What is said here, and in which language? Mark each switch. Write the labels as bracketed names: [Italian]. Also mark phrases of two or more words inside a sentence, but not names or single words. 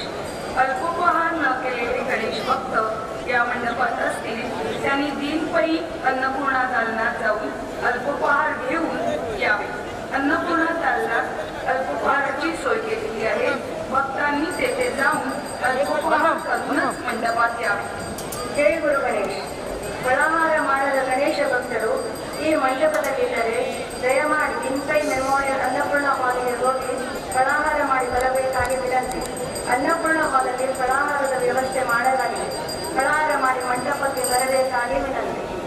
[Marathi] अल्पोपहार न केलेले गणेश भक्त या मंडपात असतील त्यांनी दिनपरी अन्नपूर्णा दालनात जाऊन अल्पोपहार घेऊन यावे. अन्नपूर्णा दालनात अल्पोपहाराची सोय केलेली आहे. भक्तांनी तेथे जाऊन अल्पोपहार करूनच मंडपात यावे. [Kannada] ಜಯ ಗುರು ಗಣೇಶ್. ಫಲಾಹಾರ ಮಾಡದ ಗಣೇಶ ಭಕ್ತರು ಈ ಮಂಟಪದಲ್ಲಿದ್ದರೆ ದಯಮಾಡಿ ದಿನಕೈ ಮೆಮೋರಿಯಲ್ ಅನ್ನಪೂರ್ಣ ಹಾಲಿಗೆ ಹೋಗಿ ಫಲಾಹಾರ ಮಾಡಿ ಬರಬೇಕಾಗಿ ವಿನಂತಿ. ಅನ್ನಪೂರ್ಣ ಹಾಲಲ್ಲಿ ಫಲಾಹಾರದ ವ್ಯವಸ್ಥೆ ಮಾಡಲಾಗಿದೆ. ಫಲಾಹಾರ ಮಾಡಿ ಮಂಟಪಕ್ಕೆ ಬರಬೇಕಾಗಿ ವಿನಂತಿ.